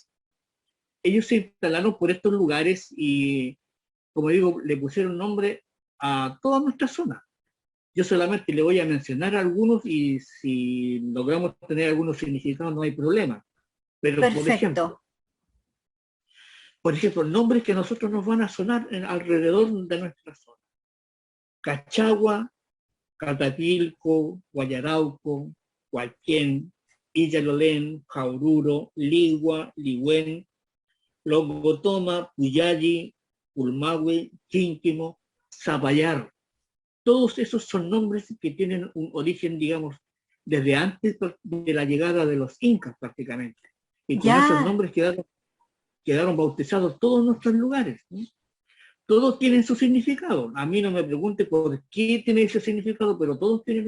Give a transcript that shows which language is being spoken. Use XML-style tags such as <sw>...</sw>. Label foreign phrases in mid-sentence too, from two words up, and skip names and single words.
<es>Ellos se instalaron por estos lugares y, como digo, le pusieron nombre a toda nuestra zona. Yo solamente le voy a mencionar algunos y si logramos tener algunos significados no hay problema. Pero, Perfecto. por ejemplo, nombres que a nosotros nos van a sonar alrededor de nuestra zona. Cachagua, Catapilco, Guayarauco, Hualquén, Illalolén, Jaururo, Ligua, Ligüen, Longotoma, Puyalli, Pulmahue, Quínquimo, Zapallar. Todos esos son nombres que tienen un origen, digamos, desde antes de la llegada de los incas prácticamente. Y con esos Ya. nombres quedaron bautizados todos nuestros lugares, ¿no? Todos tienen su significado. A mí no me pregunte por qué tiene ese significado, pero todos tienen un</es>